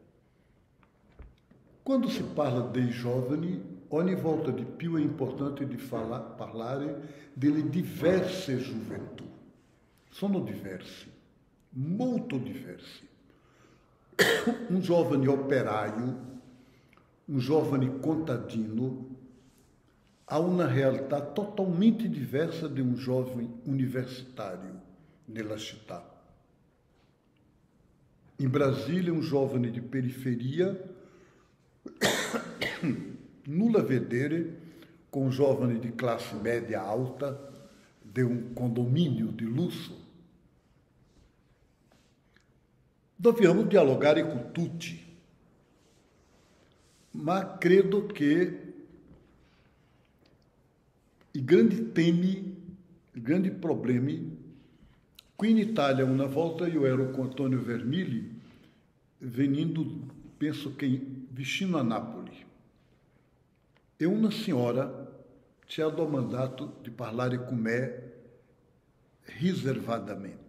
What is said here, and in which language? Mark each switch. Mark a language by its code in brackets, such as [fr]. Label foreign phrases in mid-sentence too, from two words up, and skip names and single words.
[it] Quando si parla dei giovani, ogni volta di più è importante di parlare delle diverse gioventù. Sono diversi, molto diversi. Un giovane operaio, un giovane contadino, [pt] há uma realidade totalmente diversa de um jovem universitário [it] nella città. [pt] Em Brasília, um jovem de periferia [it] nulla a vedere [pt] com um jovem de classe média alta de um condomínio de luxo. [it] Dobbiamo dialogare con tutti, ma credo che i grandi problemi. Qui in Italia, una volta io ero con Antonio Vermilli, venendo, penso che vicino a Napoli, e una signora ci ha domandato di parlare con me riservatamente.